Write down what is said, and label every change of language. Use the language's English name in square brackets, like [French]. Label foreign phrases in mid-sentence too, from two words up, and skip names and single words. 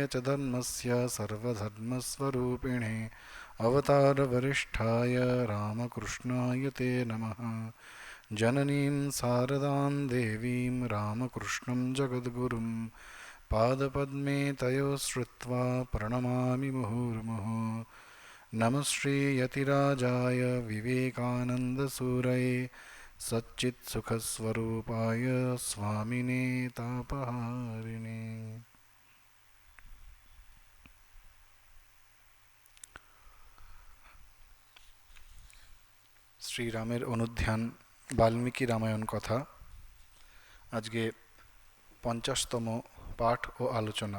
[Sanskrit] च धर्मस्य सर्वधर्मस्वरूपिणे अवतारवरिष्ठाय रामकृष्णाय ते नमः जननीं शारदां देवीं रामकृष्णं जगद्गुरुं पादपद्मे तयोः श्रुत्वा प्रणमामि मुहुर्मुहुः नमः श्रीयतिराजाय विवेकानन्दसूरये सच्चित्सुखस्वरूपाय स्वामिने तापहारिणे। [Bangla] শ্রীরামের অনুধ্যান বাল্মীকি রামায়ণ কথা আজকে 50তম পাঠ ও আলোচনা।